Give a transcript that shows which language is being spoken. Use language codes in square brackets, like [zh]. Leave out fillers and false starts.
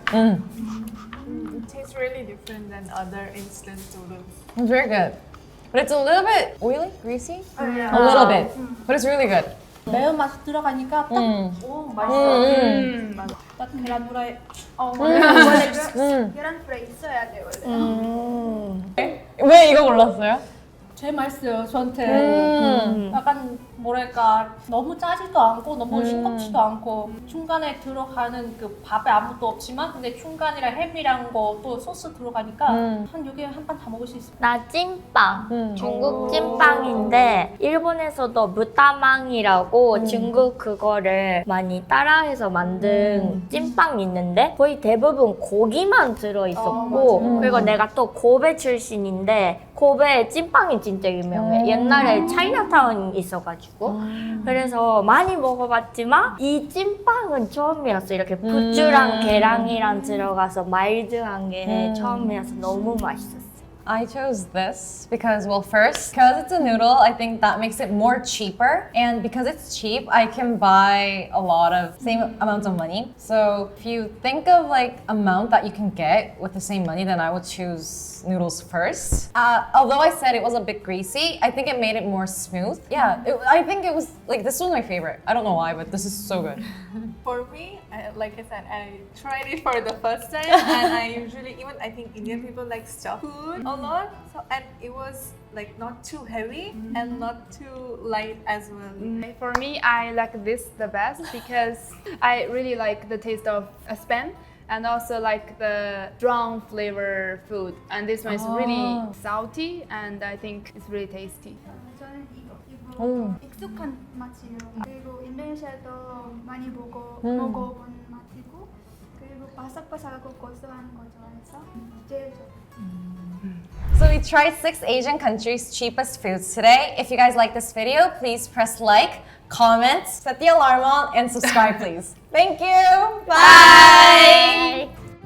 [en] It tastes really different than other instant noodles. It's very good. But it's a little bit oily, greasy. 아, A little bit. But it's really good. [ko] 매운맛이 들어가니까 딱 오, 맛있어. 딱 계란 후라이. 원래 계란 프라이 있어야 돼 원래. 왜 이거 골랐어요? 제일 맛있어요 저한테. 약간 뭐랄까 너무 짜지도 않고 너무 싱겁지도 않고 중간에 들어가는 그 밥에 아무것도 없지만 근데 중간이랑 햄이랑 거 또 소스 들어가니까 한 여기 한 판 다 먹을 수 있어. 나 찐빵. 중국 찐빵인데 일본에서도 무따망이라고 중국 그거를 많이 따라해서 만든 찐빵이 있는데 거의 대부분 고기만 들어있었고 그리고 내가 또 고베 출신인데 고베 찐빵이 진짜 유명해. 옛날에 차이나타운 있어가지고 그래서 많이 먹어봤지만 이 찐빵은 처음이었어. 이렇게 부추랑 계란이랑 들어가서 마일드한 게 처음이어서 너무 맛있었어. [en] I chose this because, well, first, because it's a noodle, I think that makes it more cheaper. And because it's cheap, I can buy a lot of same amounts of money. So if you think of like amount that you can get with the same money, then I would choose noodles first. Although I said it was a bit greasy, I think it made it more smooth. Yeah, I think it was like, this was my favorite. I don't know why, but this is so good. For me, like I said, I tried it for the first time, and I usually, even I think Indian people like stuffed food a lot. So, and it was like not too heavy and not too light as well. For me, I like this the best because I really like the taste of a span and also like the strong flavor food. And this one is really salty and I think it's really tasty. [ko] 저는 이거 익숙한 맛이에요. 그리고 인도네시아도 많이 먹어본 맛이고 그리고 바삭바삭하고 고소한 거 좋아해서 제일 좋아요. [en] So we tried 6 Asian countries' cheapest foods today. If you guys like this video, please press like, comment, set the alarm on, and subscribe please. Thank you! Bye.